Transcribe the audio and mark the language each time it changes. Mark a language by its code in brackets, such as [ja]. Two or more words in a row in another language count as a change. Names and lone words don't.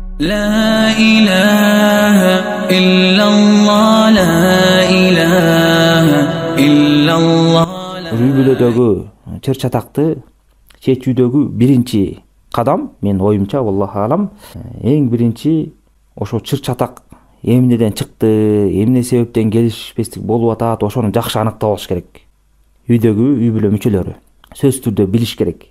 [ar] لا إله إلا الله لا إله إلا الله. [ky] Үй-бүлөдөгү чыр чатакты чечүүдөгү биринчи кадам, мен оюмча, [ar] الله أعلم, [ky] эң биринчи ошо чыр чатак эмнеден чыкты, эмне себептен келишпестик болуп атат, ошону жакшы аныктап алыш керек. Үйдөгү үй-бүлө мүчөлөрү сөзсүз түрдө билиш керек.